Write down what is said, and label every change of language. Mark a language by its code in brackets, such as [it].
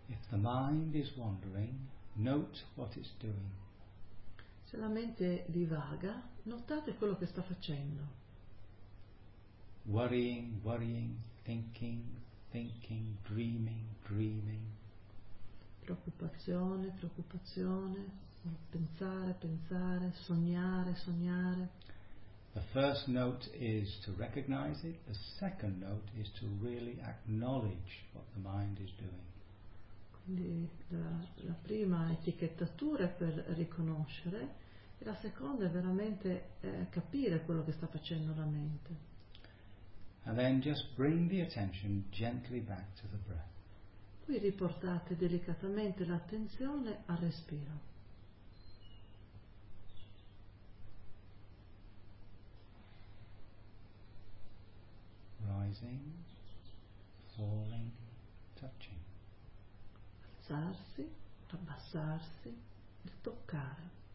[en] the mind is wandering, note what it's doing. [it] Se la mente divaga, notate quello che sta facendo. [en] Worrying, worrying, thinking, thinking, dreaming, dreaming. [it] Preoccupazione, preoccupazione, pensare, pensare, sognare, sognare. [en] The first note is to recognize it, the second note is to really acknowledge what the mind is doing. [it] Quindi la prima etichettatura è per riconoscere, e la seconda è veramente capire quello che sta facendo la mente. [en] And then just bring the attention gently back to the breath. [it] Poi riportate delicatamente l'attenzione al respiro. [en] Rising, falling, touching. [it] Alzarsi, abbassarsi, toccare.